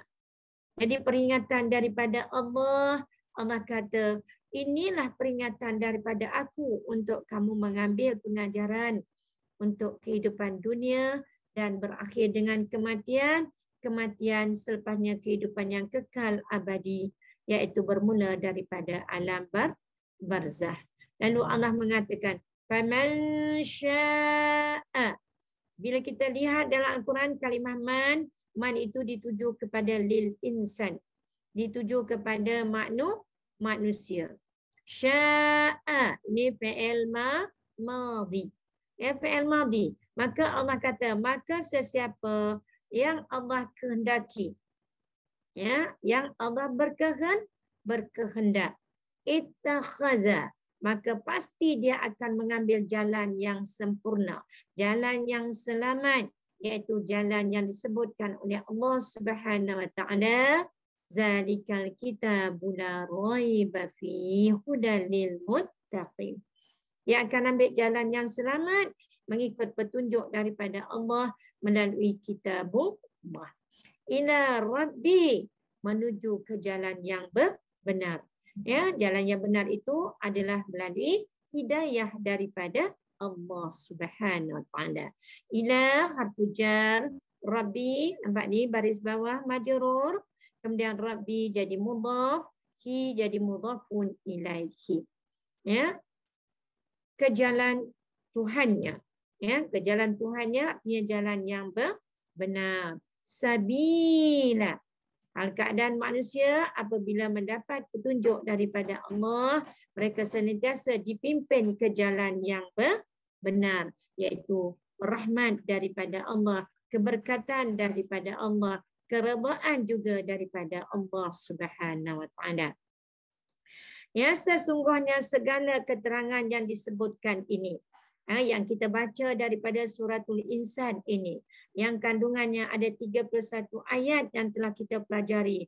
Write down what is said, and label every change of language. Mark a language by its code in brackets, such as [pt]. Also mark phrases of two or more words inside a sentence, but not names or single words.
[ms] Jadi peringatan daripada Allah, Allah kata, inilah peringatan daripada aku untuk kamu mengambil pengajaran untuk kehidupan dunia dan berakhir dengan kematian. Kematian selepasnya kehidupan yang kekal abadi, iaitu bermula daripada alam barzah. Lalu Allah mengatakan, [ar] فمن شاء. [ms] Bila kita lihat dalam Al-Quran kalimah man itu dituju kepada [ar] للإنسان, [ms] dituju kepada manusia. [ar] Sya'a ni فعل ماض. [ms] Ya, [ar] فعل ماض. [ms] Maka Allah kata, maka sesiapa yang Allah kehendaki, ya, yang Allah berkehendak, ittakhadha, maka pasti dia akan mengambil jalan yang sempurna, jalan yang selamat, iaitu jalan yang disebutkan oleh Allah [ar] سبحانه وتعالى, ذلك الكتاب لا ريب فيه هدى للمتقين. [ms] Dia akan ambil jalan yang selamat mengikut petunjuk daripada Allah melalui kitabullah. [ar] إلى ربي, [ms] menuju ke jalan yang benar. Ya, jalan yang benar itu adalah melalui hidayah daripada Allah [ar] سبحانه وتعالى. إلى حرف جر, [ms] rabbi, nampak ni baris bawah majrur, kemudian rabbi jadi mudhaf, hi jadi [ar] مضاف إليه. [ms] Ya. Ke jalan Tuhannya. Ya, ke jalan Tuhannya artinya jalan yang benar. Sabila. Hal keadaan manusia apabila mendapat petunjuk daripada Allah, mereka senantiasa dipimpin ke jalan yang benar, iaitu rahmat daripada Allah, keberkatan daripada Allah, keredaan juga daripada Allah [ar] سبحانه وتعالى. [ms] Ya, sesungguhnya segala keterangan yang disebutkan ini, yang kita baca daripada [ar] سورة الإنسان [ms] ini, yang kandungannya ada 31 ayat yang telah kita pelajari.